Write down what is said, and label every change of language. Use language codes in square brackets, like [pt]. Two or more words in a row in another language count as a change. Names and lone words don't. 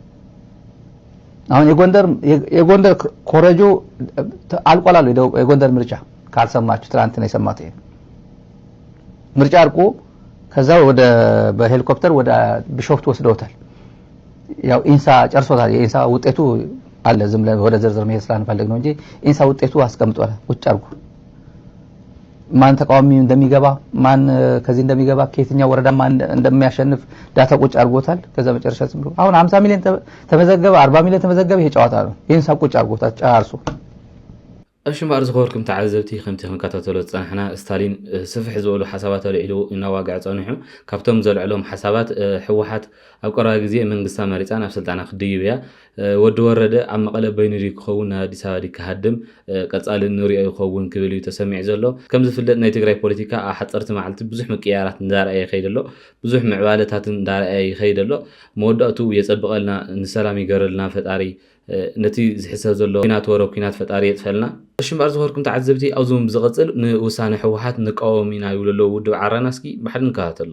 [am] አሁን የጎንደር ኮረጆ አልቋላል። የጎንደር ምርጫ ካልሰማችሁ ትናንት ነው የሰማሁት። ይሄ ምርጫ አልቆ ከዛ ወደ በሄሊኮፕተር ወደ ቢሾፍቱ ወስደውታል። ያው ኢንሳ ጨርሶታል። የኢንሳ ውጤቱ አለ። ዝም ብለን ወደ ዝርዝር መሄድ ስላልፈልግ ነው እንጂ ኢንሳ ውጤቱ አስቀምጧል። ቁጭ አድርጎ ማን ተቃዋሚ እንደሚገባ ማን ከዚህ እንደሚገባ ከየትኛው ወረዳ ማን እንደሚያሸንፍ ዳታ ቁጭ አድርጎታል። ከዛ መጨረሻ ዝም ብሎ አሁን 50 ሚሊዮን ተመዘገበ 40 ሚሊዮን ተመዘገበ። ይሄ ጨዋታ ነው። ኢንሳ ቁጭ አድርጎታል ጨርሶ። [ti] እሽምባር ዝኸርኩም ተዓዘብቲ ከምቲ ክንከታተሎ ፀንሕና ስታሊን ስፍሕ ዝበሉ ሓሳባት ኣልዒሉ እናዋግዕ ፀኒሑ ካብቶም ዘልዕሎም ሓሳባት ሕወሓት ኣብ ቀረባ ግዜ መንግስታ መሪፃ ናብ ስልጣና ክድይብ እያ ወዲ ወረደ ኣብ መቐለ በይኑሪ ክኸውን ናብ ኣዲስ ኣበባ ክሃድም ቀፃሊ ንሪኦ ይኸውን ክብል እዩ ተሰሚዕ ዘሎ። ከም ዝፍለጥ ናይ ትግራይ ፖለቲካ ኣብ ሓፀርቲ መዓልቲ ብዙሕ ምቅያራት እንዳርአየ ይኸይድ ኣሎ፣ ብዙሕ ምዕባለታት እንዳርአየ ይኸይድ ኣሎ። መወዳእቱ የፀብቐልና ንሰላም ይገረልና ፈጣሪ ነቲ ዝሕሰብ ዘሎ ኩናት ወሮ ኩናት ፈጣሪ የጥፈልና። እሽምባር ዝኸርኩም ተዓዘብቲ ኣብዞም ብዝቐፅል ንውሳነ ሕወሓት ንቃወም ኢና ይብሉ ኣለዉ ውድብ ዓረና። እስኪ ባሕሪ ንከታተሎ።